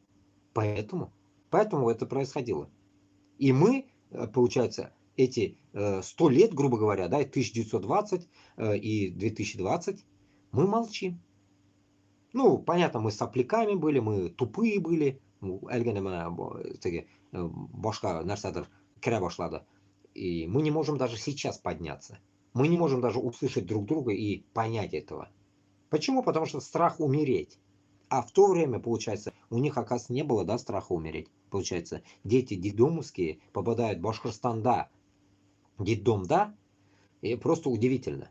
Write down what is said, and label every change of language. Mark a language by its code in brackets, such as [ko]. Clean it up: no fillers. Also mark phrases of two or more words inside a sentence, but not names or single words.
[ru] Поэтому это происходило. И мы, получается, эти 100 лет, грубо говоря, да, 1920 и 2020, мы молчим. Ну, понятно, мы сопляками были, мы тупые были. [tt] Башка нәрсәдер кірә башлады. [ru] И мы не можем даже сейчас подняться. Мы не можем даже услышать друг друга и понять этого. Почему? Потому что страх умереть. А в то время, получается, у них, оказывается, не было, да, страха умереть. Получается, дети детдомовские попадают в Башкортостан, да, детдом, да, и просто удивительно.